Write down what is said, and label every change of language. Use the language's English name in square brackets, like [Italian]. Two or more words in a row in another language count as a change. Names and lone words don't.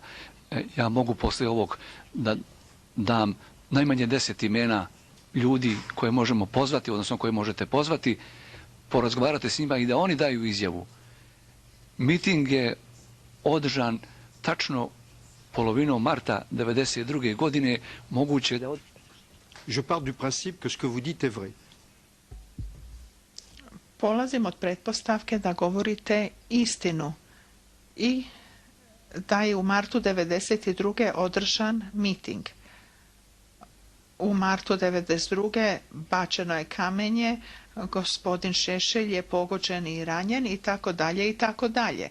[Serbian] Ja mogu poslije ovog da dam najmanje 10 imena ljudi koje možemo pozvati, odnosno koje možete pozvati, porazgovarate s njima i da oni daju izjavu. Miting je održan tačno polovinom marta 92. godine, moguće da... [French] Je pars du principe que ce que vous dites est vrai. [Serbian] Polazim od pretpostavke da govorite istinu i da je u martu 92. održan miting. U martu 92. bačeno je kamenje, gospodin Šešelj je pogođen i ranjen i tako dalje i tako dalje.